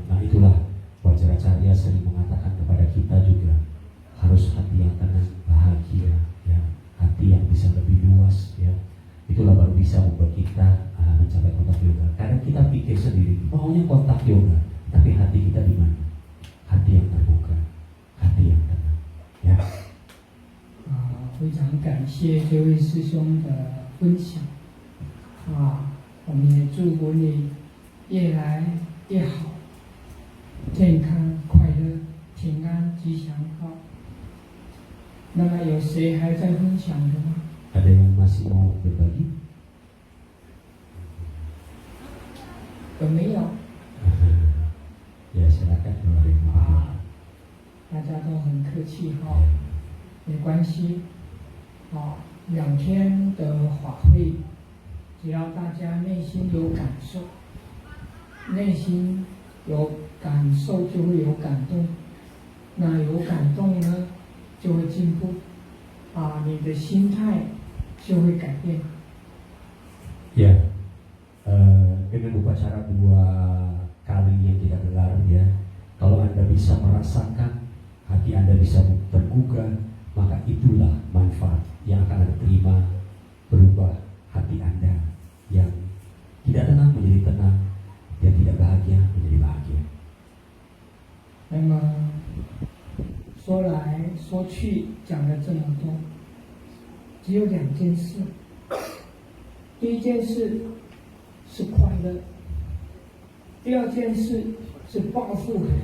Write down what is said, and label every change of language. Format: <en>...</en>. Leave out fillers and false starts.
<id>Nah, itulah Vajracarya sering mengatakan kepada kita juga, harus hati yang tenang, bahagia, ya, hati yang bisa lebih luas, ya. Itulah baru bisa membuat kita mencapai kontak yoga. Kadang kita pikir sendiri, maunya kontak yoga, tapi hati kita di mana? Hati yang terbuka, hati yang tenang, ya.</id> <zh>非常感谢这位师兄的分享我们也祝福你越来越好，健康、快乐、平安、吉祥那么有谁还在分享的吗？</zh> <id>Ada yang masih mau berbagi?</id> <zh>有没有？</zh> <id>Ya, silakan kalau ada yang mau berbagi.</id> <zh>大家都很客气没关系 2天的法会，只要大家内心有感受，内心有感受就会有感动，那有感动呢，就会进步，你的心态就会改变。</zh> <id>Ya, dengan upacara 2 kali yang kita gelar ya, kalau Anda bisa merasakan, hati Anda bisa tergugah, maka itulah manfaat yang akan Anda terima, berubah hati Anda yang tidak tenang menjadi tenang, yang tidak bahagia menjadi bahagia.</id> <zh>那么说来说去讲了这么多，只有2件事。第一件事是快乐，第2件事是报复。</zh>